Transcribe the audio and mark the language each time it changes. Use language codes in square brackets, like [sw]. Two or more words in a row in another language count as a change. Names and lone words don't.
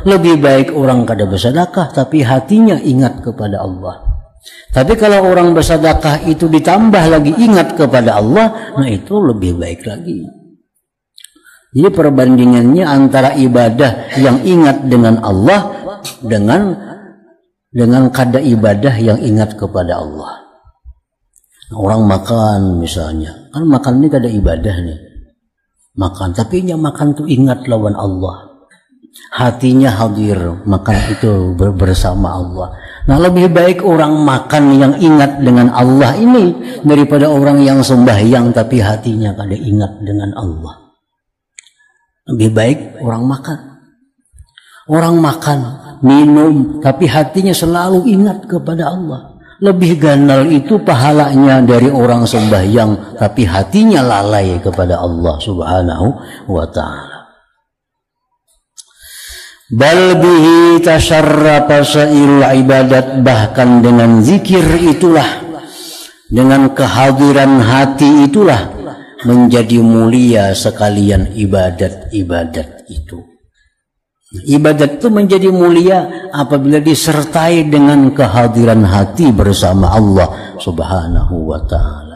[id] Lebih baik orang kada bersedekah tapi hatinya ingat kepada Allah. Tapi kalau orang bersedekah itu ditambah lagi ingat kepada Allah, nah itu lebih baik lagi. Jadi perbandingannya antara ibadah yang ingat dengan Allah dengan kada ibadah yang ingat kepada Allah. Orang makan misalnya, kan makan ini kada ibadah nih, makan tapi nya makan tuh ingat lawan Allah, hatinya hadir makan itu bersama Allah. Nah lebih baik orang makan yang ingat dengan Allah ini daripada orang yang sembahyang tapi hatinya kada ingat dengan Allah. Lebih baik orang makan minum tapi hatinya selalu ingat kepada Allah. Lebih ganal itu pahalanya dari orang sembahyang tapi hatinya lalai kepada Allah Subhanahu wa ta'ala. [ar] Bal bihi tasharrafa sa'irul ibadat, [id] bahkan dengan zikir itulah, dengan kehadiran hati itulah menjadi mulia sekalian ibadat-ibadat itu. Ibadat itu menjadi mulia apabila disertai dengan kehadiran hati bersama Allah Subhanahu wa ta'ala.